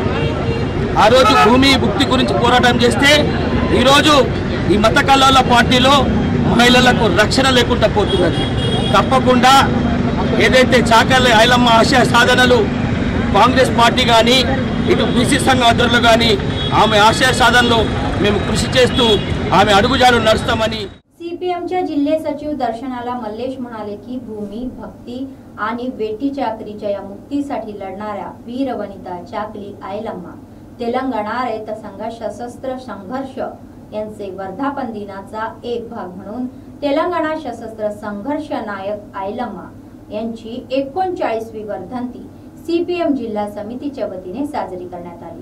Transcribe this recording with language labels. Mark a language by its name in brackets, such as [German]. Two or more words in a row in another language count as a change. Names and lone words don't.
[Telugu] ఆ రోజు భూమి భుక్తి గురించి పోరాటం చేస్తే ఈరోజు ఈ మత కల్లోల పార్టీలో మహిళలకు రక్షణ లేకుండా పోతున్నది. తప్పకుండా ఏదైతే చాకలి ఐలమ్మ ఆశయ సాధనలు కాంగ్రెస్ పార్టీ కానీ ఇటు బీసీ సంఘ ఆధ్వర్యంలో కానీ ఆమె ఆశయ సాధనలో మేము కృషి చేస్తూ ఆమె అడుగుజాడలు नडुस्तामని [Marathi] सीपीएमच्या जिल्हे सचिव दर्शनाला मल्लेश म्हणाले की भूमी भक्ती आणि वेटी चाकरीच्या या मुक्तीसाठी लढणाऱ्या वीर वनिता चाकली आयलम्मा तेलंगणा रयत संघ सशस्त्र संघर्ष यांचे वर्धापन दिनाचा एक भाग म्हणून तेलंगणा सशस्त्र संघर्ष नायक आयलम्मा यांची 39वी वर्धंती सीपीएम जिल्हा समितीच्या वतीने साजरी करण्यात आली.